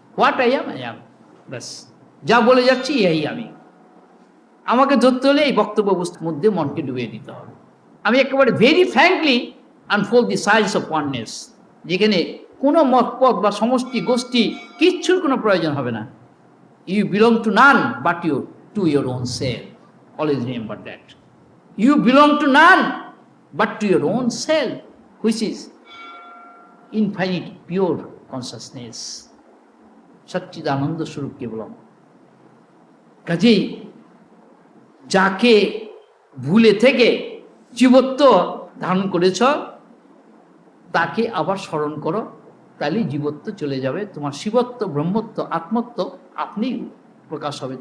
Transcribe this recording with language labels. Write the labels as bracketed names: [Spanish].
[English] what I am, [Bangla] ব্যাস যা বলে যাচ্ছি এই আমি। আমাকে ধরতে হলে এই বক্তব্য বস্তুর মধ্যে মনকে ডুবিয়ে দিতে হবে। আমি একেবারে [English] very frankly unfold the science of oneness, [Bangla] যেখানে কোনো মতপথ বা সমষ্টি গোষ্ঠী কিচ্ছুর কোনো প্রয়োজন হবে না। [English] You belong to none but to your own self. Always remember that. You belong to none but to your own self, which is infinite pure consciousness. [Sanskrit] সচ্চিদানন্দ স্বরূপ কেবলম। [Bangla] কাজেই যাকে ভুলে থেকে জীবত্ব ধারণ করেছ, তাকে আবার স্মরণ করো, তাহলে জীবত্ব চলে যাবে। তোমার শিবত্ব, ব্রহ্মত্ব, আত্মত্ব আপনি প্রকাশ হবে।